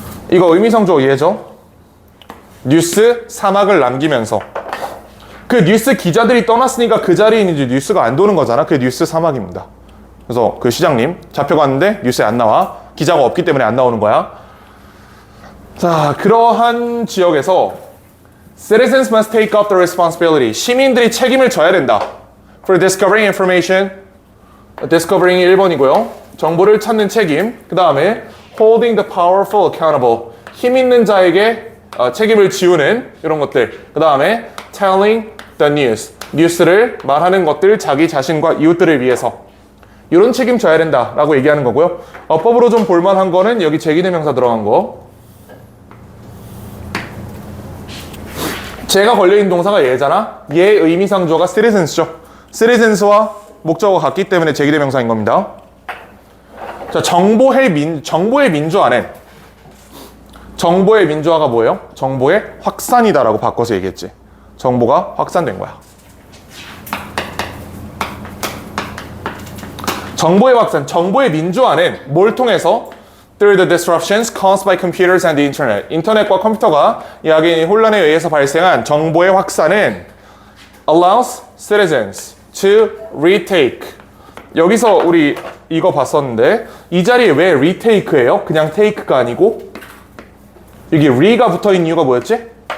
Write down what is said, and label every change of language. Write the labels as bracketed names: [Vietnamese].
[Korean] 이거 의미상조 이해죠? 뉴스 사막을 남기면서 그 뉴스 기자들이 떠났으니까 그 자리에 이제 뉴스가 안 도는 거잖아. 그게 뉴스 사막입니다. 그래서 그 시장님 잡혀갔는데 뉴스에 안 나와. 기자가 없기 때문에 안 나오는 거야. 자, 그러한 지역에서 [English] citizens must take up the responsibility. [Korean] 시민들이 책임을 져야 된다. [English] For discovering information. [Korean] discovering이 1번이고요. 정보를 찾는 책임. 그 다음에 [English] holding the powerful accountable. [Korean] 힘 있는 자에게 책임을 지우는 이런 것들. 그 다음에 [English] telling the news. [Korean] 뉴스를 말하는 것들 자기 자신과 이웃들을 위해서. 이런 책임 져야 된다라고 얘기하는 거고요. 어법으로 좀 볼만한 거는 여기 제기대명사 들어간 거. 제가 걸려있는 동사가 얘잖아. 얘 의미상조가 citizens죠. citizens와 목적어가 같기 때문에 제기대명사인 겁니다. 자, 정보의 민주화는 정보의 민주화가 뭐예요? 정보의 확산이다라고 바꿔서 얘기했지. 정보가 확산된 거야. 정보의 확산, 정보의 민주화는 뭘 통해서? [English] Through the disruptions caused by computers and the internet. [Korean] 인터넷과 컴퓨터가 야기인 혼란에 의해서 발생한 정보의 확산은 [English] allows citizens to retake. [Korean] 여기서 우리 이거 봤었는데 이 자리에 왜 retake예요? 그냥 take가 아니고 여기 re가 붙어있는 이유가 뭐였지?